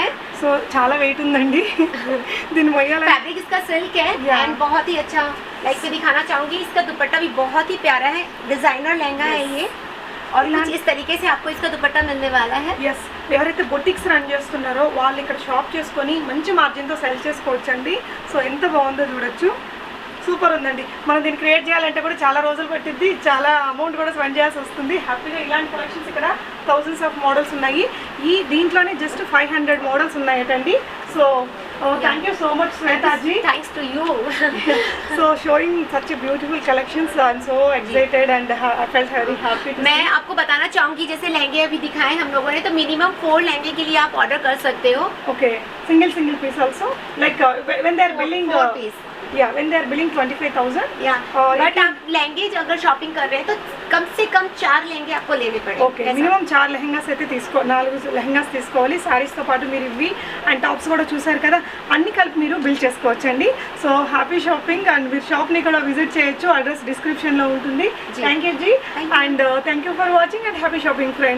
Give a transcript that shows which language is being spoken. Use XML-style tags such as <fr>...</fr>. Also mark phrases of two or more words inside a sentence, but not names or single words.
<te>సో చాలా వెయిట్ ఉందండి దీని మొయ్యాల.</te> <hi>फैब्रिक इसका सिल्क है एंड बहुत ही अच्छा लाइक मैं दिखाना चाहूंगी. इसका दुपट्टा भी बहुत ही प्यारा है. डिजाइनर लहंगा है ये और कुछ इस तरीके से आपको इसका दुपट्टा मिलने वाला है.</hi> <te>ఎస్ ఎవరైతే</te> <en>boutiques run</en> <te>చేస్తున్నారో వాళ్ళు ఇక్కడ షాప్ చేసుకొని మంచి మార్జిన్తో సెల్ చేసుకోవచ్చండి. సో ఎంత బాగుందో చూడొచ్చు. సూపర్ ఉందండి. మనం దీన్ని క్రియేట్ చేయాలంటే కూడా చాలా రోజులు పట్టిద్ది, చాలా అమౌంట్ కూడా స్పెండ్ చేయాల్సి వస్తుంది. హ్యాపీగా ఇలాంటి కలెక్షన్స్ ఇక్కడ</te> <en>thousands of models</en> <te>ఉన్నాయి. దీంట్లోనే జస్ట్ 500 మోడల్స్ ఉన్నాయటండి. సో</te> <en>thank you so much</en> <te>శ్వేతాజీ.</te> <en>Thanks to you. So showing such a beautiful collections, I'm so excited and I felt very happy to</en> <hi>मैं</hi> <en>see.</en> <hi>आपको बताना चाहूंगी जैसे लहंगे अभी दिखाए हम लोगों ने, तो मिनिमम 4 लहंगे के लिए आप ऑर्डर कर सकते हो.</hi> <en>Okay, single piece also. Like when they are billing, 4 piece. yeah, when they are billing 25,000.</en> <hi>या</hi> <en>you बट can-</en> <hi>आप लहंगे अगर शॉपिंग कर रहे हैं तो कम से कम 4 लहंगे आपको लेने पड़ेंगे.</hi> <te>ఓకే, మినిమం 4 లెహంగాస్ అయితే 4 లెహంగాస్ తీసుకోవాలి. శారీస్తో పాటు మీరు ఇవి</te> <en>and tops</en> <te>కూడా చూసారు కదా, అన్ని కలిపి మీరు బిల్ చేసుకోవచ్చండి.</te> <en>so happy shopping and</en> <te>మీరు షాప్ని కూడా విజిట్ చేయొచ్చు. అడ్రస్ డిస్క్రిప్షన్లో ఉంటుంది.</te> <en>thank you ji, and thank you for watching and happy shopping friends.</en>